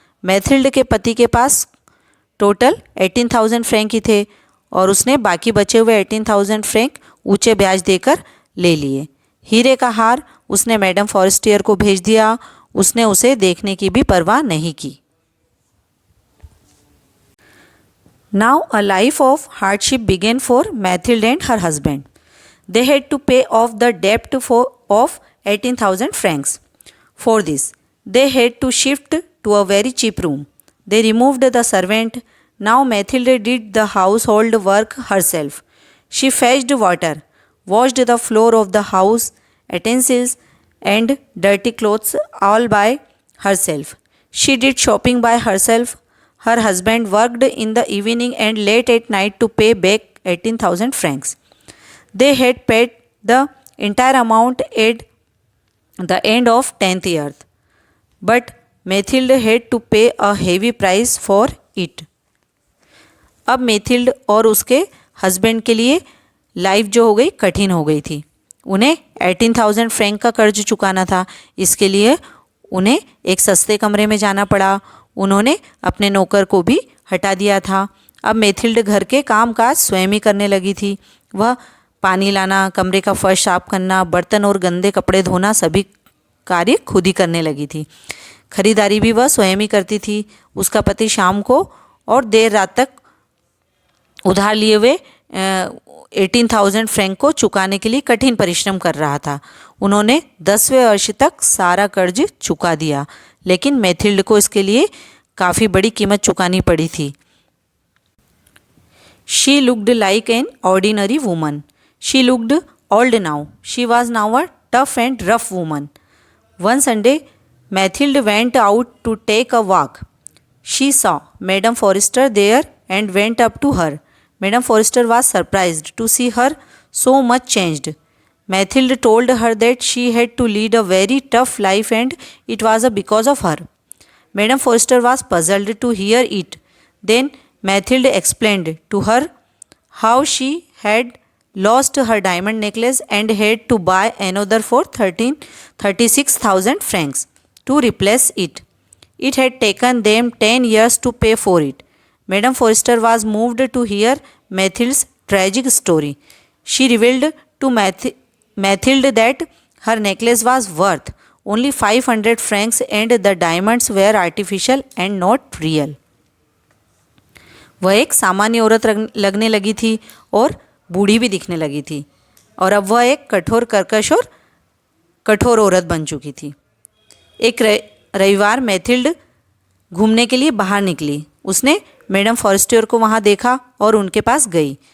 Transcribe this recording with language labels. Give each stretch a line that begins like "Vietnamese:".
Hindi: Mathilde के पति के पास टोटल 18,000 फ्रैंक ही थे और उसने बाकी बचे हुए 18,000 फ्रैंक ऊंचे ब्याज देकर ले लिए। हीरे का हार उसने मैडम फॉरेस्टियर को भेज दिया। उसने उसे देखने की भी परवाह नहीं की।
English: Now a life of hardship began for Mathilde and her husband. They had to pay off the debt of 18,000 francs. For this, they had to shift to a very cheap room. They removed the servant. Now Mathilde did the household work herself. She fetched water, washed the floor of the house, utensils and dirty clothes all by herself. She did shopping by herself. Her husband worked in the evening and late at night to pay back 18,000 francs. They had paid the entire amount at the end of 10th year, but Mathilde had to pay a heavy price for it.
Hindi: अब Mathilde और उसके husband के लिए life जो हो गई कठिन हो गई थी। उन्हें 18,000 फ्रैंक का कर्ज चुकाना था। इसके लिए उन्हें एक सस्ते कमरे में जाना पड़ा। उन्होंने अपने नौकर को भी हटा दिया था। अब मैथिल्ड घर के काम काज स्वयं ही करने लगी थी। वह पानी लाना, कमरे का फर्श साफ करना, बर्तन और गंदे कपड़े धोना सभी कार्य खुद ही करने लगी थी। खरीदारी भी वह स्वयं ही करती थी। उसका पति शाम को और देर रात तक उधार लिए हुए 18,000 फ्रैंक को चुकाने के लिए कठिन परिश्रम कर रहा था। उन्होंने 10वें वर्ष तक सारा कर्ज चुका दिया, लेकिन मैथिल्ड को इसके लिए काफ़ी बड़ी कीमत चुकानी पड़ी थी।
English: She looked like an ordinary woman. She looked old now. She was now a tough and rough woman. One Sunday, Mathilde went out to take a walk. She saw Madame Forrester there and went up to her. Madame Forrester was surprised to see her so much changed. Mathilde told her that she had to lead a very tough life and it was because of her. Madame Forrester was puzzled to hear it. Then Mathilde explained to her how she had lost her diamond necklace and had to buy another for 36,000 francs to replace it. It had taken them 10 years to pay for it. Madame Forrester was moved to hear Mathilde's tragic story. She revealed to Mathilde that her necklace was worth only 500 francs and the diamonds were artificial and not real.
Hindi: वह एक सामान्य औरत लगने लगी थी और बूढ़ी भी दिखने लगी थी, और अब वह एक कठोर कर्कश और कठोर औरत बन चुकी थी। एक रविवार मैथिल्ड घूमने के लिए बाहर निकली। उसने मैडम फॉरेस्टर को वहाँ देखा और उनके पास गई।